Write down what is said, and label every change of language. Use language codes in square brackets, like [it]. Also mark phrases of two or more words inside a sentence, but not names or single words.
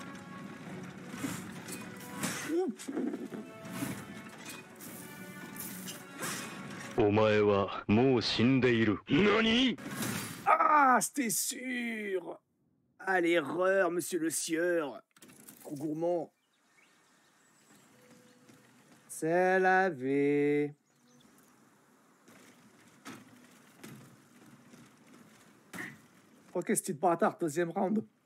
[ja] Ouh. お前はもう死んでいる。何？ [fr] Ah, c'était sûr. Ah, l'erreur, monsieur le sieur. Trop gourmand. C'est la vie. Ok, c'était bâtard, deuxième round.